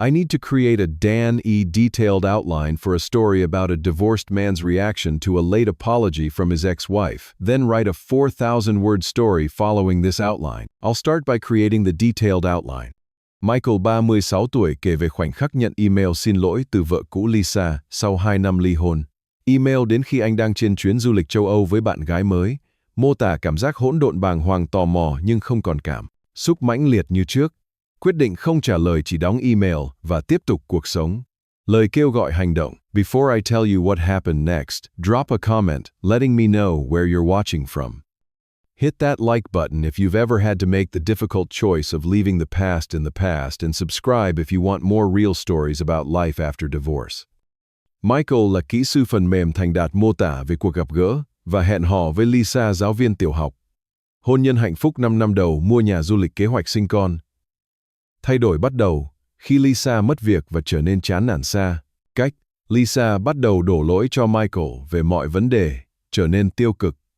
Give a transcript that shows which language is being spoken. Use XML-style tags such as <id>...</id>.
<en>I need to create a detailed outline for a story about a divorced man's reaction to a late apology from his ex-wife, then write a 4,000-word story following this outline. I'll start by creating the detailed outline.</en> <vi>Michael 36 tuổi kể về khoảnh khắc nhận email xin lỗi từ vợ cũ Lisa sau 2 năm ly hôn. Email đến khi anh đang trên chuyến du lịch châu Âu với bạn gái mới, mô tả cảm giác hỗn độn bàng hoàng tò mò nhưng không còn cảm xúc mãnh liệt như trước. Quyết định không trả lời, chỉ đóng email và tiếp tục cuộc sống. Lời kêu gọi hành động.</vi> <en>Before I tell you what happened next, drop a comment letting me know where you're watching from. Hit that like button if you've ever had to make the difficult choice of leaving the past in the past, and subscribe if you want more real stories about life after divorce.</en> <vi>Michael là kỹ sư phần mềm thành đạt mô tả về cuộc gặp gỡ và hẹn hò với Lisa, giáo viên tiểu học. Hôn nhân hạnh phúc 5 năm đầu, mua nhà, du lịch, kế hoạch sinh con. Thay đổi bắt đầu khi Lisa mất việc và trở nên chán nản xa cách. Lisa bắt đầu đổ lỗi cho Michael về mọi vấn đề, trở nên tiêu cực.</vi>